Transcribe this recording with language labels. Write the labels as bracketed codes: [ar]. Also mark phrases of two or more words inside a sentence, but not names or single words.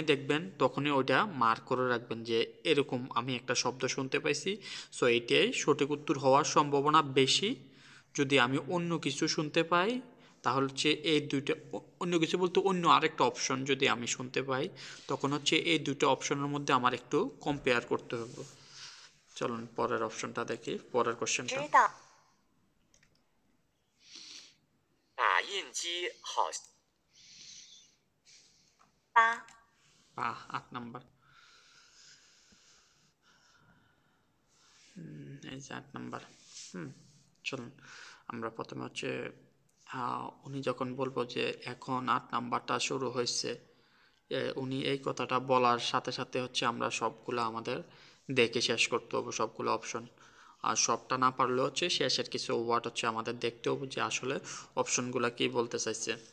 [bn] দেখবেন তখনই ওইটা মার্ক করে রাখবেন যে এরকম আমি একটা শব্দ শুনতে পাইছি সো এইটাই সঠিক উত্তর হওয়ার সম্ভাবনা বেশি যদি আমি অন্য কিছু শুনতে পাই তাহলে হচ্ছে এই দুইটা অন্য কিছু বলতে অন্য আরেকটা অপশন যদি আমি শুনতে পাই তখন হচ্ছে এই দুটো অপশনের মধ্যে আমার একটু কম্পেয়ার করতে হবে চলুন পরের অপশনটা দেখি পরের কোশ্চেনটা [zh] 知道打印机好八 [bn] 8 নাম্বার এই যে 8 নাম্বার চলুন আমরা প্রথমে হচ্ছে উনি যখন বলবো যে এখন 8 নাম্বারটা শুরু হয়েছে উনি এই কথাটা বলার সাথে সাথে হচ্ছে আমরা সবগুলো আমাদের দেখে শেষ করতে হবে সবগুলো অপশন আর সবটা না পারলে হচ্ছে শেষের কিছু ওয়ার্ড হচ্ছে আমাদের দেখতে হবে যে আসলে অপশনগুলো কি বলতে চাইছে